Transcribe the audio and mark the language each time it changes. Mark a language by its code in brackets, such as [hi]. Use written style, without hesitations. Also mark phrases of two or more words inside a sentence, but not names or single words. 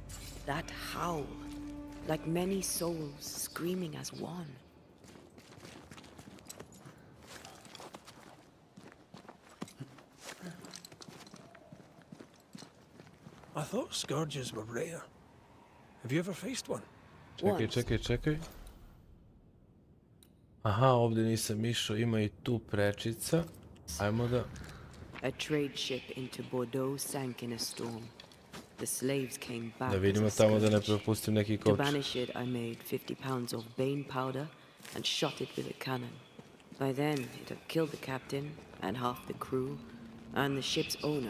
[en] That howl, like many souls screaming as one. I thought scourges were rare. Have you ever faced one? [hr] Čekaj. Aha, ovdje nisam išao, ima i tu prečica. Ajmo da... [en] A trade ship into Bordeaux sank in a storm. The slaves came back. [hr] Da vidimo tamo da ne propustim neki [en] To koč. banish it, I made 50 pounds of bane powder and shot it with a cannon. By then, it had killed the captain and half the crew and the ship's owner.